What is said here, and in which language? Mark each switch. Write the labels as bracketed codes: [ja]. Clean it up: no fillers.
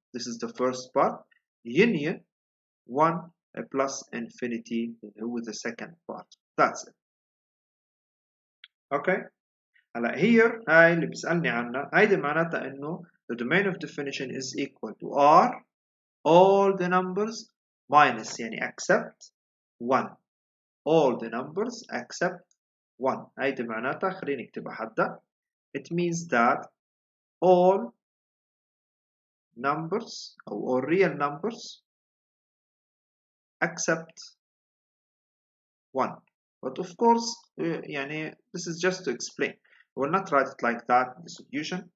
[en] This is the first part. Union 1 plus infinity with the second part. That's it. Okay. هلا here [ar] هاي اللي بيسألني عنها، هيدي معناتها إنه [en] the domain of definition is equal to R all the numbers minus يعني except 1. all the numbers except 1. [ar] هيدي معناتها خلينا نكتبها حدا. [en] It means that all numbers or real numbers except 1. But of course [ar] يعني [en] this is just to explain. We will not write it like that in the solution.